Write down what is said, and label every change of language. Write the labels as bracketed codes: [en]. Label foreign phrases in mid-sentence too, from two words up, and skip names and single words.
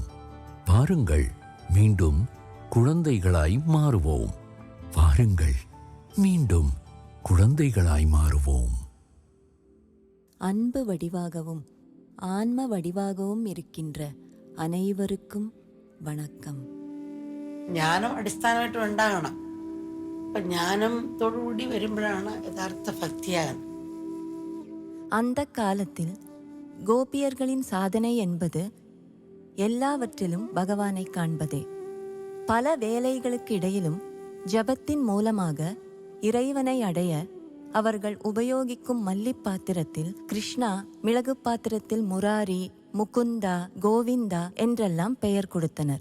[ta] வாருங்கள், மீண்டும் குழந்தைகளாய் மாறுவோம். வாருங்கள், மீண்டும் குழந்தைகளாய் மாறுவோம். அன்பு வடிவாகவும் ஆன்ம வடிவாகவும் இருக்கின்ற அனைவருக்கும் வணக்கம். [ml] ജ്ഞാനം അടിസ്ഥാനമായിട്ടും ഉണ്ടാകണം. അപ്പം ജ്ഞാനത്തോടുകൂടി വരുമ്പോഴാണ് യഥാർത്ഥ ഭക്തിയാകുന്നത്. [ta] அந்த காலத்தில் கோபியர்களின் சாதனை என்பது எல்லாவற்றிலும் பகவானை காண்பதே. பல வேலைகளுக்கு இடையிலும் ஜபத்தின் மூலமாக இறைவனை அடைய அவர்கள் உபயோகிக்கும் மல்லி பாத்திரத்தில் கிருஷ்ணா, மிளகு பாத்திரத்தில் முராரி, முகுந்தா, கோவிந்தா என்றெல்லாம் பெயர் கொடுத்தனர்.